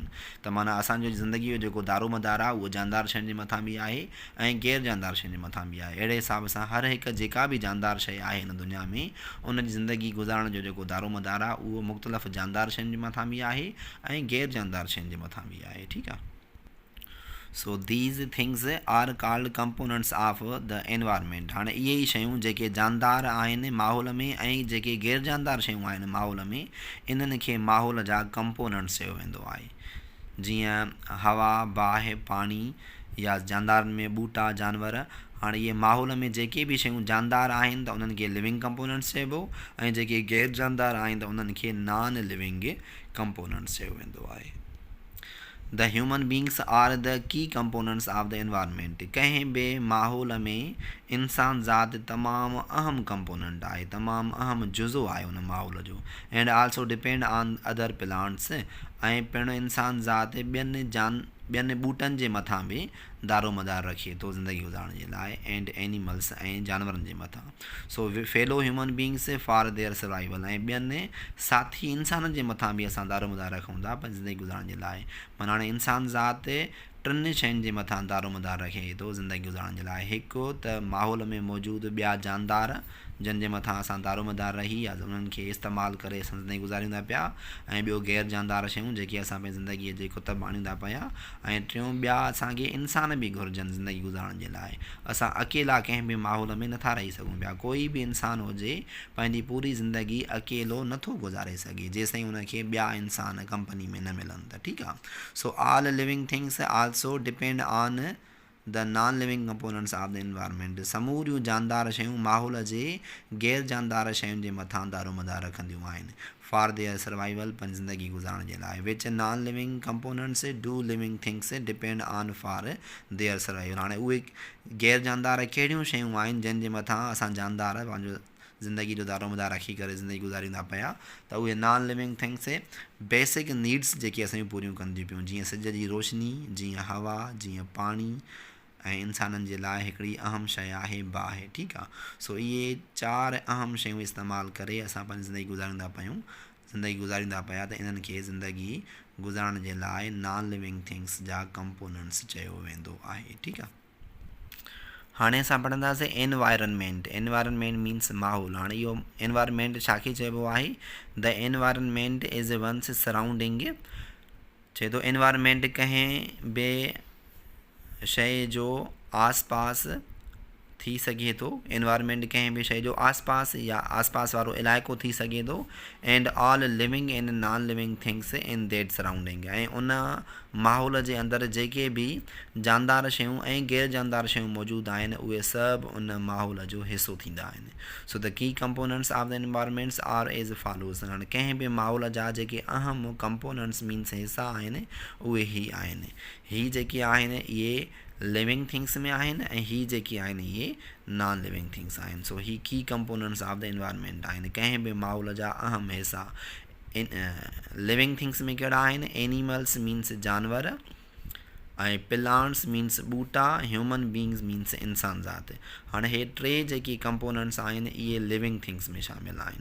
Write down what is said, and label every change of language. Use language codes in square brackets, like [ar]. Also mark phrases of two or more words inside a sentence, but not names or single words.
[sd] त माना असांजो ज़िंदगीअ जो जेको दारोमदार आहे उहो जानदार शयुनि जे मथां बि आहे ऐं गैर जानदार शयुनि जे मथां बि आहे। अहिड़े हिसाब सां हर हिकु जेका बि जानदार शइ आहे हिन दुनिया में, उन जी ज़िंदगी गुज़ारण जो जेको दारोमदार आहे उहो मुख़्तलिफ़ जानदार शयुनि जे मथां बि आहे ऐं गैर जानदार शयुनि जे मथां बि आहे। ठीकु आहे। [en] So these things are called components of the environment. [sd] हाणे इहे ई शयूं जेके जानदार आहिनि माहौल में ऐं जेके गैर जानदार शयूं आहिनि माहौल में, इन्हनि खे माहौल जा कंपोनेंट्स चयो वेंदो आहे। जीअं हवा, बाहि, पाणी, या जानदार में ॿूटा, जानवर। हाणे इहे माहौल में जेके बि शयूं जानदार आहिनि त उन्हनि खे [en] living components [sd] चइबो, ऐं जेके गैर जानदार आहिनि त उन्हनि खे [en] non living components [sd] चयो वेंदो आहे। [en] The human beings are the key components of the environment. [sd] कंहिं बि माहौल में इंसान ज़ात तमामु अहम कंपोनेंट आहे, तमामु अहम जुज़ो आहे उन माहौल जो। [en] And also depend on other plants, [sd] ऐं पिणु इंसान ज़ात ॿियनि ॿूटनि जे मथां बि दारोमदार रखे थो ज़िंदगी गुज़ारण जे लाइ, [en] and animals [sd] ऐं जानवरनि जे मथां। [en] So fellow human beings for their survival, [sd] ऐं ॿियनि साथी इंसाननि जे मथां बि असां दारोमदार रखूं था पंहिंजी ज़िंदगी गुज़ारण जे लाइ। माना हाणे इंसान ज़ात टिनि शयुनि जे मथां दारोमदार रखे थो ज़िंदगी गुज़ारण जे लाइ। हिकु त माहौल में मौजूदु ॿिया जानदार जिन जे मथां असां दारोमदार रही या उन्हनि खे इस्तेमालु करे असां ज़िंदगी गुज़ारींदा पिया, ऐं ॿियो गैर जानदार शयूं जेके असां पंहिंजी ज़िंदगीअ जे कुतब आणींदा पिया, ऐं टियों ॿिया असांखे इंसान बि घुरिजनि ज़िंदगी गुज़ारण जे लाइ। असां अकेला कंहिं बि माहौल में नथा रही सघूं पिया। कोई बि इंसान हुजे पंहिंजी पूरी ज़िंदगी अकेलो नथो गुज़ारे सघे जेसिताईं उनखे ॿिया इंसान कंपनी में न मिलनि त। ठीकु आहे। [en] So all living things also depend on the non living components of the environment. [sd] समूरियूं जानदार शयूं माहौल जे गैर जानदार शयुनि जे मथां दारोमदार रखंदियूं आहिनि [en] for their survival, [sd] पंहिंजी ज़िंदगी गुज़ारण जे लाइ। [en] Which non living components do living things depend on for their survival. [sd] हाणे उहे गैर जानदार कहिड़ियूं शयूं आहिनि जिन जे मथां असां जानदार पंहिंजो ज़िंदगी जो दारोमदार रखी करे ज़िंदगी गुज़ारींदा पिया, त उहे [en] non living things basic needs [sd] जेके असांजूं पूरियूं कंदियूं पियूं, जीअं सिज जी रोशनी, जीअं हवा, जीअं पाणी, ऐं इंसाननि जे लाइ हिकिड़ी अहम शइ आहे बाहि। ठीकु आहे। सो इहे 4 अहम शयूं इस्तेमालु करे असां पंहिंजी ज़िंदगी गुज़ारींदा पिया, त इन्हनि खे ज़िंदगी गुज़ारण जे लाइ [en] non living things [sd] जा कंपोनेंट्स चयो वेंदो आहे। ठीकु आहे। हाणे असां पढ़ंदासीं एनवायरनमेंट। [en] environment means [sd] माहौल। हाणे इहो एनवायरनमेंट छा खे चइबो आहे? [en] The environment is one's surrounding. [sd] चए थो एनवायरनमेंट कंहिं बि शइ जो आसपास थी सघे थो। एनवायरनमेंट कंहिं बि शइ जो आसपास या आसपास वारो इलाइक़ो थी सघे थो। [en] And all living and non living things in that surrounding. [sd] ऐं उन माहौल जे अंदरि जेके बि जानदार शयूं ऐं गैर जानदार शयूं मौजूदु आहिनि उहे सभु उन माहौल जो हिसो थींदा आहिनि। [en] So the key components of the environments are as follows. [sd] हाणे कंहिं बि माहौल जा जेके अहम कंपोनेंट्स मीन्स हिसा आहिनि उहे ई आहिनि। ही जेके आहिनि इहे [en] living things [sd] में आहिनि ऐं ही जेके आहिनि इहे [en] non living things [sd] आहिनि। सो ही [en] key components of the environment [sd] आहिनि। कंहिं बि माहौल जा अहम हिसा [en] living things [sd] में कहिड़ा आहिनि? [en] animals means [sd] जानवर, ऐं [en] plants means [sd] ॿूटा, [en] human beings means [sd] इंसान ज़ात। हाणे हे 3 जेके कंपोनेंट्स आहिनि इहे [en] living things [sd] में शामिलु आहिनि।